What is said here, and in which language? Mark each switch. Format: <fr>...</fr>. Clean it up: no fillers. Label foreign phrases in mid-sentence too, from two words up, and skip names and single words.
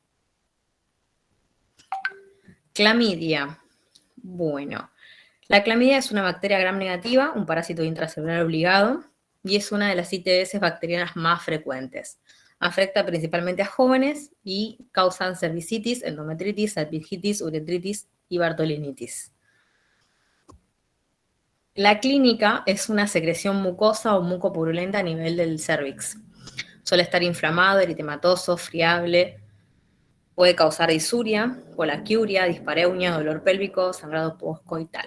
<es>Clamidia. Bueno, la clamidia es una bacteria gram negativa, un parásito intracelular obligado, y es una de las ITS bacterianas más frecuentes. Afecta principalmente a jóvenes y causan cervicitis, endometritis, salpingitis, uretritis y bartolinitis. La clínica es una secreción mucosa o mucopurulenta a nivel del cérvix. Suele estar inflamado, eritematoso, friable, puede causar disuria, colaquiuria, dispareunia, dolor pélvico, sangrado postcoital.</es>